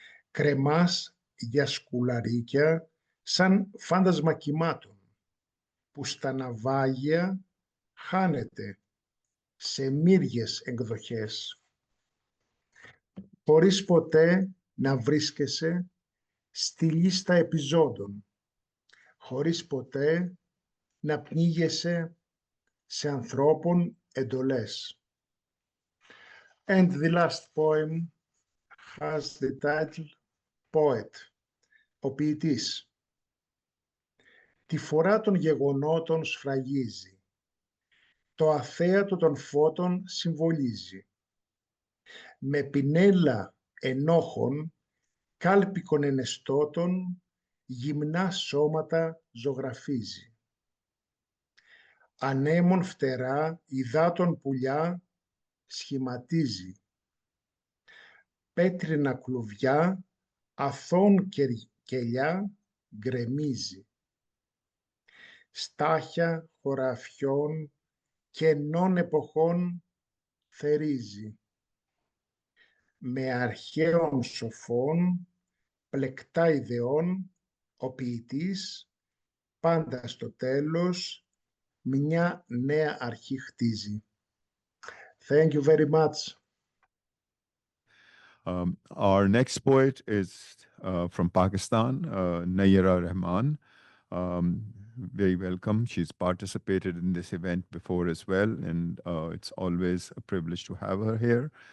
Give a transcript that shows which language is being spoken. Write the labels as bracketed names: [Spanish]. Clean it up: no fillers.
[Greek] Κρεμάς για σκουλαρίκια σαν φάντασμα κυμάτων, που στα ναυάγια χάνεται σε μύριες εκδοχές. Χωρίς ποτέ να βρίσκεσαι στη λίστα επιζώντων, χωρίς ποτέ να πνίγεσαι σε ανθρώπων εντολές. [English] And the last poem has the title Poet, [Greek] ο ποιητής. Τη φορά των γεγονότων σφραγίζει, το αθέατο των φώτων συμβολίζει. Με πινέλα ενόχων, κάλπικων ενεστώτων, γυμνά σώματα ζωγραφίζει. Ανέμων φτερά, υδάτων πουλιά, σχηματίζει. Πέτρινα κλουβιά, αθών κελιά, γκρεμίζει. Στάχια χωραφιών, κενών εποχών, θερίζει. Με αρχαίων σοφών, πλεκτά ιδεών, ο ποιητής, πάντα στο τέλος, μια νέα αρχή χτίζει. [English] Thank you very much. Our next poet is from Pakistan, Nayyara Rahman. very welcome. She's participated in this event before as well, and it's always a privilege to have her here.